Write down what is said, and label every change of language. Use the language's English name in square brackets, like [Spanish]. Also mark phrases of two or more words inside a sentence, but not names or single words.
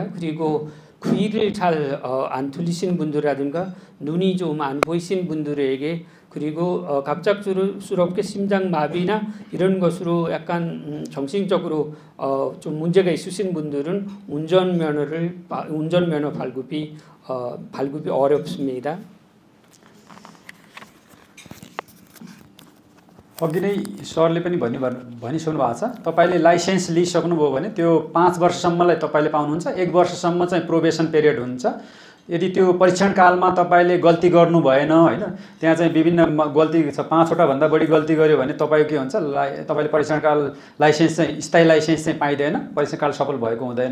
[Korean] 그리고 귀를 잘 안 들리시는 분들이라든가 눈이 좀 안 보이시는 분들에게, 그리고 갑작스럽게 심장마비나 이런 것으로 약간 정신적으로 좀 문제가 있으신 분들은 운전면허 발급이 어렵습니다. [Nepali] अघि नै सरले पनि भनिसक्नु भएको छ। तपाईले लाइसेन्स लिइसक्नुभयो भने त्यो 5 वर्षसम्मलाई तपाईले पाउनुहुन्छ। 1 वर्षसम्म चाहिँ [English] probation period [Nepali] हुन्छ। यदि त्यो परीक्षण कालमा तपाईले गल्ती गर्नु भएन हैन, त्यहाँ चाहिँ विभिन्न गल्ती छ, 5 वटा भन्दा बढी गल्ती गर्यो भने तपाईको के हुन्छ, तपाईले परीक्षण काल लाइसेन्स चाहिँ स्थायी लाइसेन्स चाहिँ पाइदैन, परीक्षण काल सफल भएको हुँदैन।